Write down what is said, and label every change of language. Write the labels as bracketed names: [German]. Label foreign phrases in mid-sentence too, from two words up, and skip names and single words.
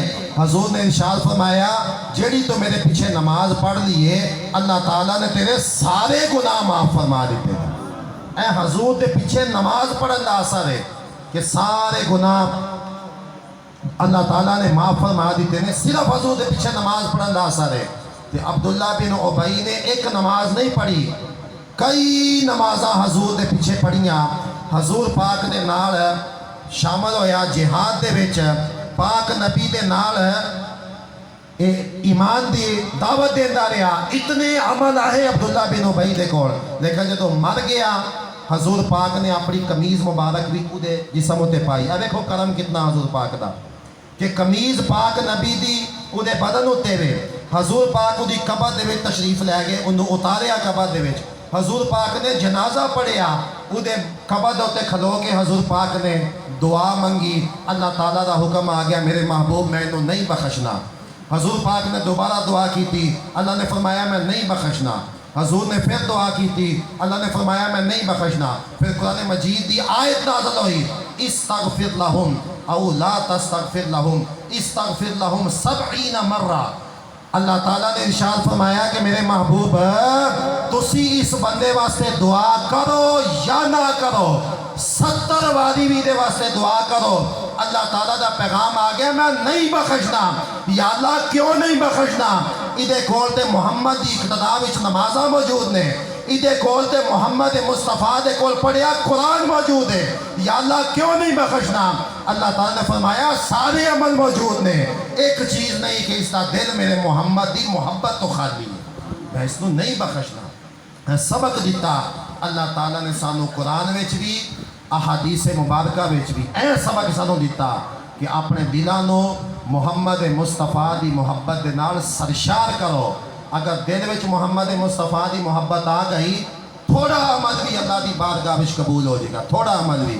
[Urdu] حضور نے ارشاد فرمایا جیڑی تو میرے پیچھے نماز پڑھ لی ہے اللہ تعالیٰ نے تیرے سارے گناہ معاف فرما دیتے ہیں۔ [Punjabi] اے حضور دے پیچھے نماز پڑھن دا اثر ہے کہ سارے گناہ اللہ تعالیٰ نے معاف فرما دیتے ہیں، صرف حضور دے پیچھے نماز پڑھن دا اثر ہے۔ کہ عبداللہ بن ابی نے ایک نماز نہیں پڑھی، کئی نمازاں حضور دے پیچھے پڑھیاں، حضور پاک دے نال شامل ہویا جہاد دے وچ، پاک نبی دے نال ایمان دی دعوت دیندا رہا، اتنے عمل آئے عبداللہ بن ابی دے کول، لیکن جدو مر گیا حضور پاک نے اپنی قمیض مبارک بھی اودے جسم تے پائی۔ اب دیکھو کرم کتنا حضور پاک دا کہ قمیض پاک نبی دی اودے بدن ہوتے ہوئے حضور پاک دی قبر دے وچ تشریف لے گئے، انہوں اتاریا قبر دے وچ، حضور پاک نے جنازہ پڑھیا، اودے قبر دے تے کھلو کے حضور پاک نے دعا منگی، اللہ تعالیٰ دا حکم آ گیا میرے محبوب میں انہوں نہیں بخشنا۔ [Urdu] حضور پاک نے دوبارہ دعا کی تھی، اللہ نے فرمایا میں نہیں بخشنا۔ حضور نے پھر دعا کی تھی، اللہ نے فرمایا میں نہیں بخشنا۔ [Punjabi] پھر قرآن مجید دی آیت نازل ہوئی [Arabic] استغفر لہم او لا تستغفر لہم استغفر لہم [Punjabi] 70 مرہ۔ اللہ تعالیٰ نے ارشاد فرمایا کہ میرے محبوب تسی اس بندے واسطے دعا کرو یا نہ کرو، 70 واری بھی دے واسطے دعا کرو، اللہ تعالیٰ دا پیغام آ گیا میں نہیں بخشنا۔ یا اللہ کیوں نہیں بخشنا؟ ادھے کول تے محمد دی اقتداء وچ نمازاں موجود نے، ادھے کول تے محمد مصطفیٰ دے کول پڑھیا قرآن موجود ہے، یا اللہ کیوں نہیں بخشنا؟ اللہ تعالیٰ نے فرمایا سارے عمل موجود نے، ایک چیز نہیں کہ اس کا دل میرے محمد دی محبت تو خالی ہے، میں اس کو نہیں بخشنا۔ سبق دیتا اللہ تعالیٰ نے سانو قرآن وچ بھی احادیث مبارکہ وچ بھی یہ سبق سانوں دتا کہ اپنے دلوں کو محمد مصطفیٰ کی محبت دے نال سرشار کرو. [Urdu] اگر دل میں محمد مصطفیٰ کی محبت آ گئی، تھوڑا عمل بھی اللہ کی بارگاہ میں قبول ہو جائے گا. تھوڑا عمل بھی.